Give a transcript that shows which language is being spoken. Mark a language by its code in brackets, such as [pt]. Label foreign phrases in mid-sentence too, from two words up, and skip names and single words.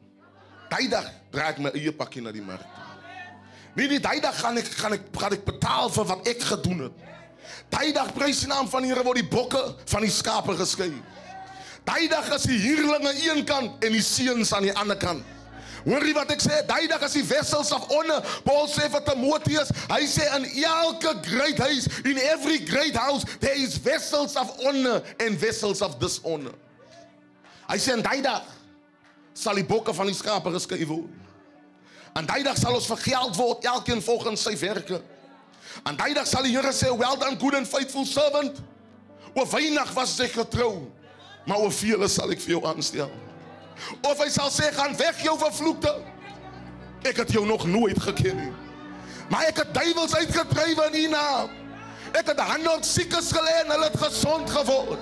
[af] Die dag draai ek my eie pakkie na die mark. Nee, die dag gaan ek betaal vir wat ek gedoen het. Die dag, prys die naam van die Here, word die bokke van die skape geskei. Die dag is die huurlinge aan een kant en die seuns aan die ander kant. Hoor jy wat ek sê? Die dag is die [en] vessels of honor. [af] Paul sê vir Timotheus, hy sê in elke great huis, [en] in every great house, there is vessels of honor and vessels of dishonor. [af] Hy sê in die dag sal die bokke van die skape geskei word. En die dag sal ons vergeld word, elkeen volgens sy werke. En die dag sal die Here sê, [en] well done, good and faithful servant. [af] Oor weinig was jy getrou, maar oor vele sal ek vir jou aanstel. Of hy sal sê, gaan weg jou vervloekte. Ek het jou nog nooit geken nie. Maar ek het duivels uitgedrywe in u naam. Ek het 100 siekes gelê en hulle het gesond geword.